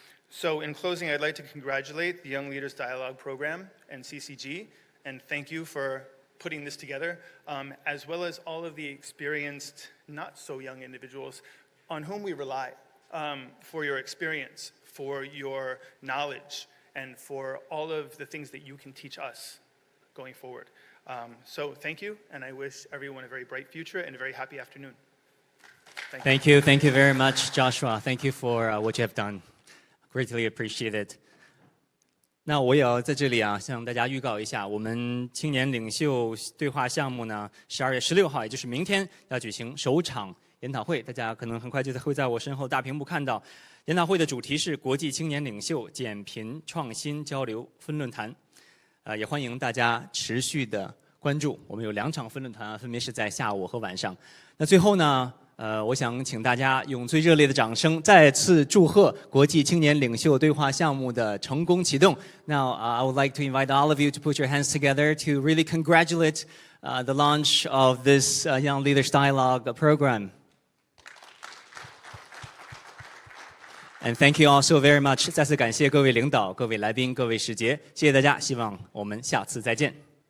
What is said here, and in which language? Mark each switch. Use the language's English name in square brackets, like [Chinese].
[English] So in closing, I'd like to congratulate the Young Leaders Dialogue Program and CCG, and thank you for putting this together, as well as all of the experienced, not so young individuals on whom we rely for your experience, for your knowledge, and for all of the things that you can teach us going forward. So thank you, and I wish everyone a very bright future and a very happy afternoon. Thank you very much, Joshua. Thank you for what you have done. Greatly appreciate it. [Chinese] 那我也要在这里向大家预告一下，我们青年领袖对话项目呢，12月16号，也就是明天要举行首场研讨会，大家可能很快就会在我身后大屏幕看到。研讨会的主题是国际青年领袖减贫创新交流分论坛，也欢迎大家持续的关注。我们有2场分论坛分别是在下午和晚上。那最后呢，我想请大家用最热烈的掌声，再次祝贺国际青年领袖对话项目的成功启动。 [English] Now, I would like to invite all of you to put your hands together to really congratulate the launch of this Young Leaders Dialogue program. And thank you all so very much. [Chinese] 再次感谢各位领导、各位来宾、各位使节，谢谢大家。希望我们下次再见。